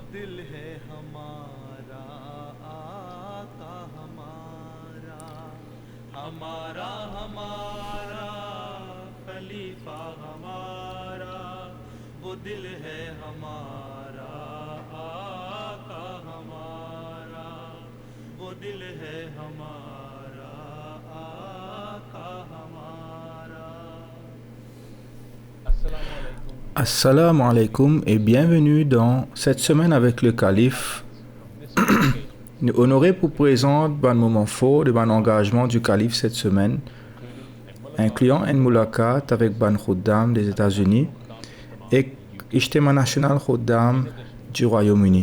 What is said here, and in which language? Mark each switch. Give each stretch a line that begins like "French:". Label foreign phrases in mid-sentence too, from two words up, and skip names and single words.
Urdu: دل ہے ہمارا، آقا ہمارا، ہمارا ہمارا خلیفہ ہمارا، وہ دل ہے ہمارا، آقا ہمارا، وہ دل ہے ہمارا، آقا ہمارا.
Arabic: السلام عليكم
French: et bienvenue dans cette semaine avec le calife. Nous honorés pour présenter un moment fort de ban engagement du calife cette semaine, incluant un moulakat avec ban Khuddam des États-Unis et Ijtema National Khuddam du Royaume-Uni.